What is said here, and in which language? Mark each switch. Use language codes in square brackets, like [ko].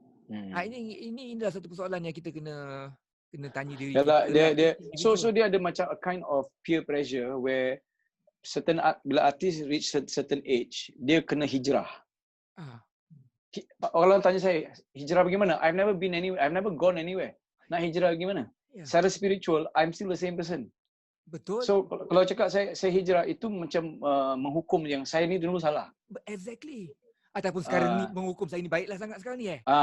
[ms] Ini adalah satu persoalan yang kita kena tanya diri kita. [en] So [ms] dia ada macam [en] a kind of peer pressure where [ms] bila artis [en] reach certain age, [ms] dia kena hijrah. Orang tanya saya, hijrah bagaimana? [en] I've never gone anywhere. [ms] Nak hijrah bagaimana? Secara spiritual, [en] I'm still the same person. [ms] Betul. So kalau cakap saya hijrah, itu macam menghukum yang saya ni dulu salah. [en] Exactly. [ms] Ataupun sekarang ni menghukum saya ni baiklah sangat sekarang ni